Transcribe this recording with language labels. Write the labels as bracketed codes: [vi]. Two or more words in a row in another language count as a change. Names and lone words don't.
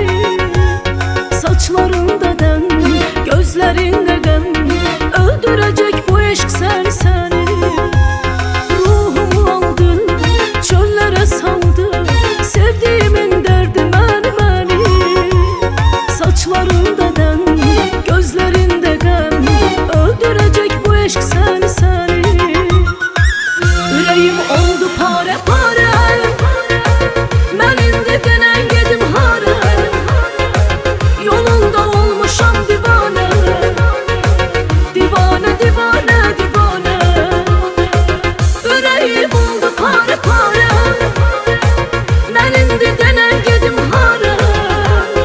[tr] Saçlarında dem, gözlerinde dem, öldürecek bu eşk seni. Ruhumu aldı, çöllere saldı, sevdiğimin derdi məni. Saçlarında dem, gözlerinde gem, öldürecek bu eşk seni. [az] Ürəyim oldu pare pare, mən indi denən gedim hara. Yolunda olmuşam divane, divane, divane, divane. Ürəyim oldu pare pare, mən indi denən gedim hara.